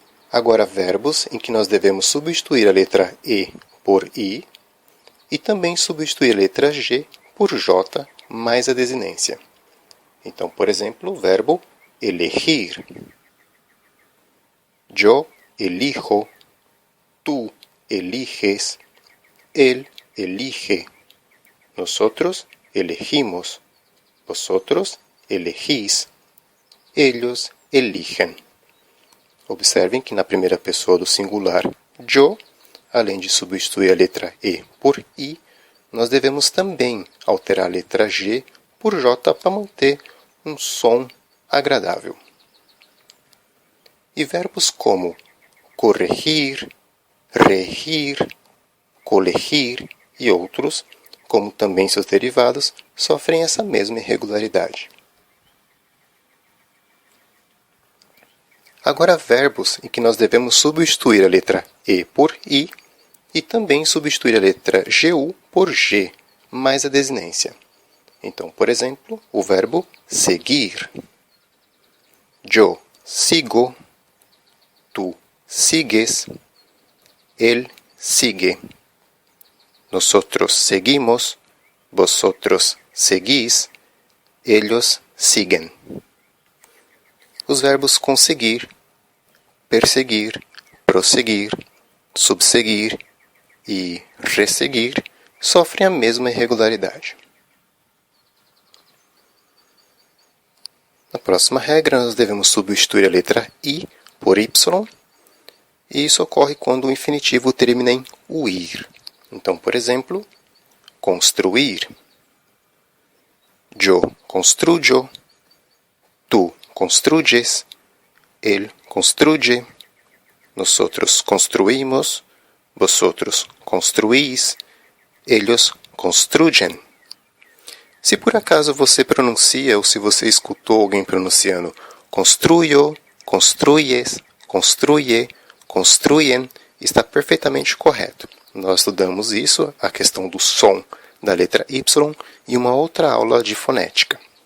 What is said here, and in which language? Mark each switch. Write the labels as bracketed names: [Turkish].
[Portuguese] Agora, verbos em que nós devemos substituir a letra E por I e também substituir a letra G por J mais a desinência. Então, por exemplo, o verbo elegir. [Spanish] Yo elijo, tú eliges, él elige, nosotros elegimos, vosotros elegís, ellos eligen. [Portuguese] Observem que na primeira pessoa do singular yo, além de substituir a letra E por I, nós devemos também alterar a letra G por J para manter um som agradável. E verbos como corrigir, regir, colegir e outros, como também seus derivados, sofrem essa mesma irregularidade. Agora, verbos em que nós devemos substituir a letra E por I e também substituir a letra GU por G, mais a desinência. Então, por exemplo, o verbo seguir. [Spanish] Yo sigo, tú sigues, él sigue. Nosotros seguimos, vosotros seguís, ellos siguen. [Portuguese] Os verbos conseguir, perseguir, prosseguir, subseguir e resseguir sofrem a mesma irregularidade. Na próxima regra, nós devemos substituir a letra I por Y, e isso ocorre quando o infinitivo termina em uir. Então, por exemplo, construir. [Spanish] Yo construyo, tú construyes, él construye, nosotros construimos, vosotros construís, ellos construyen. [Portuguese] Se por acaso você pronuncia ou se você escutou alguém pronunciando [Spanish] construyo, construyes, construye, construyen, [Portuguese] está perfeitamente correto. Nós estudamos isso, a questão do som da letra Y, em uma outra aula de fonética.